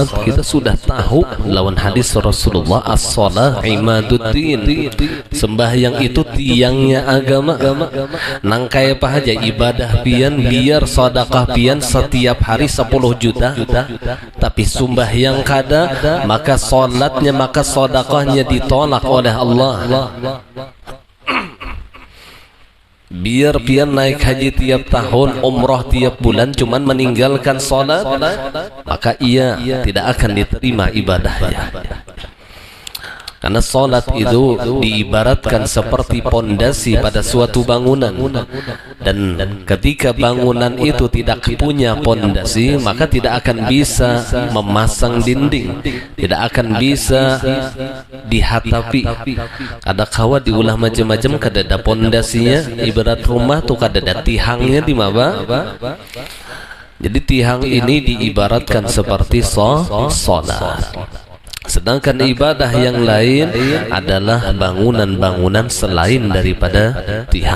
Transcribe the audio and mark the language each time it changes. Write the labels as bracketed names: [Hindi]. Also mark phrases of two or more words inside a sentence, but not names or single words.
[Banjar] Kita sudah tahu lawan hadis Rasulullah, [Arabic] الصلاة عماد الدين. [Indonesian] Sembahyang itu tiangnya agama. [Banjar] Nangkai apa aja ibadah pian, biar sedekah pian setiap hari 10 juta, tapi sembahyang kada, [Indonesian] maka salatnya, maka sedekahnya ditolak oleh Allah. Biar pian naik haji tiap tahun, umrah tiap bulan, cuman meninggalkan salat, maka ia tidak akan diterima ibadahnya. Karena salat itu diibaratkan seperti pondasi pada suatu bangunan, dan ketika bangunan itu tidak punya pondasi, maka tidak akan bisa memasang dinding, tidak akan bisa dihatapi. [Banjar] Ada kawat diulah macam-macam, kada ada pondasinya. Ibarat rumah tuh kada ada tihangnya di mana. Jadi tihang ini diibaratkan seperti salat. [Indonesian] Sedangkan ibadah yang lain adalah bangunan-bangunan selain daripada tihang.